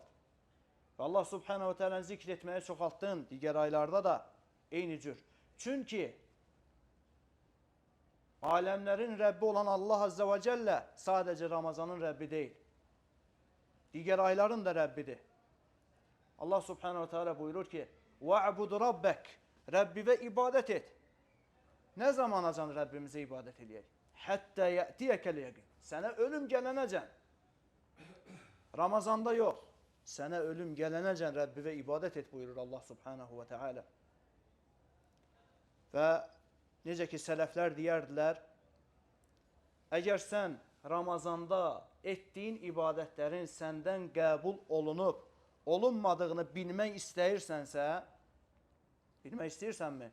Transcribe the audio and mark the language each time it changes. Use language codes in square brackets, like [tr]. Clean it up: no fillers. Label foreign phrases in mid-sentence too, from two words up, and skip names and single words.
[az] Və Allah [ar] سبحانه وتعالى [az] zikr etməyi çoxaltdın, digər aylarda da eyni cür. Çünki aləmlərin Rəbbi olan Allah [ar] عز وجل [az] sadəcə Ramazanın Rəbbi deyil. Digər ayların da Rəbbidir. Allah [ar] سبحانه وتعالى [az] buyurur ki, [ar] وَعْبُدُ رَبَّكَ [az] Rəbbivə ibadət et. Nə zamanacan Rəbbimizə ibadət eləyək? [ar] حتى يأتيك اليقين. [az] Sənə ölüm gələnəcən. Ramazanda yox. Sənə ölüm gələnəcən Rəbbivə ibadət et buyurur Allah [ar] سبحانه وتعالى. [az] Və necə ki sələflər deyərdilər, əgər sən Ramazanda etdiyin ibadətlərin səndən qəbul olunub, olunmadığını bilmək istəyirsənsə, bilmək istəyirsənmi?